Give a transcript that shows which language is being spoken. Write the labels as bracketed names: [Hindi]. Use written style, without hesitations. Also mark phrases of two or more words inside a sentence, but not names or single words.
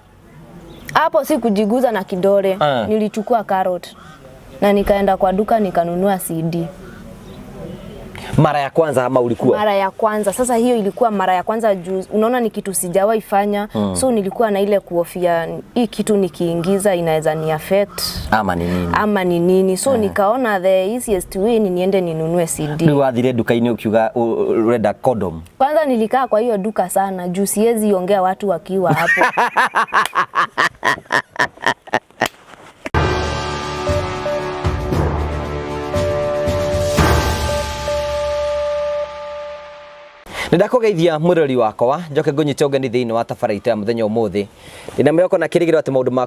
[Swahili] Hapo si kujiguza na kidole. Nilichukua carrot na nikaenda kwa duka nikanunua CD. Mara ya kwanza ama ulikuwa? Mara ya kwanza. Sasa hiyo ilikuwa mara ya kwanza juu unaona ni kitu sijawahi fanya. So nilikuwa na ile kuhofia hii kitu nikiingiza inaweza ni affect ama ni nini. So nikaona [English] the easiest way [Swahili] ni niende ninunue CD. [Kikuyu] Ni wathire duka-ini ukiuga urenda condom? [Swahili] Kwanza nilikaa kwa hiyo duka sana juu siwezi ongea watu wakiwa hapo. [Kikuyu] Ndakugeithia murori wakwa njoke ngunyite ugeni thiini wa tabarĩra ya muthenya umuthi ina mweko na kirigiro ati maundu maku